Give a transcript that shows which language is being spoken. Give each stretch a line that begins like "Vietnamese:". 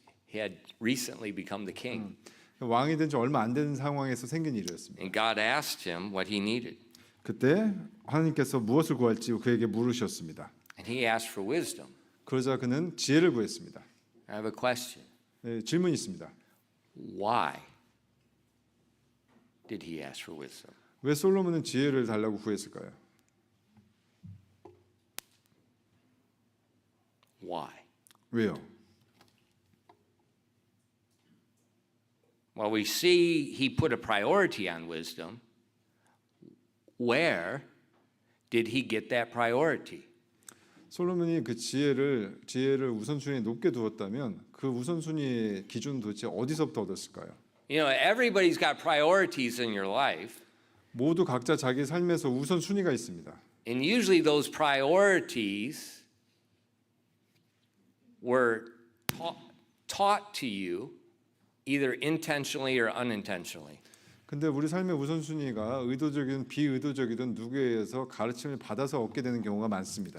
English: He had recently become the king,
Korean: 왕이 된 지 얼마 안 된 상황에서 생긴 일이었습니다.
English: and God asked him what he needed,
Korean: 그때 하나님께서 무엇을 구할지 그에게 물으셨습니다.
English: and he asked for wisdom.
Korean: 그러자 그는 지혜를 구했습니다.
English: I have a question.
Korean: 네, 질문이 있습니다.
English: Why did he ask for wisdom?
Korean: 왜 솔로몬은 지혜를 달라고 구했을까요?
English: Why?
Korean: 왜요?
English: Well, we see he put a priority on wisdom. Where did he get that priority?
Korean: 솔로몬이 그 지혜를 우선순위에 높게 두었다면 그 우선순위의 기준 도대체 어디서부터 얻었을까요?
English: Everybody's got priorities in your life,
Korean: 모두 각자 자기 삶에서 우선순위가 있습니다.
English: and usually those priorities were taught to you either intentionally or unintentionally.
Korean: 근데 우리 삶의 우선순위가 의도적이든 비의도적이든 누구에 의해서 가르침을 받아서 얻게 되는 경우가 많습니다.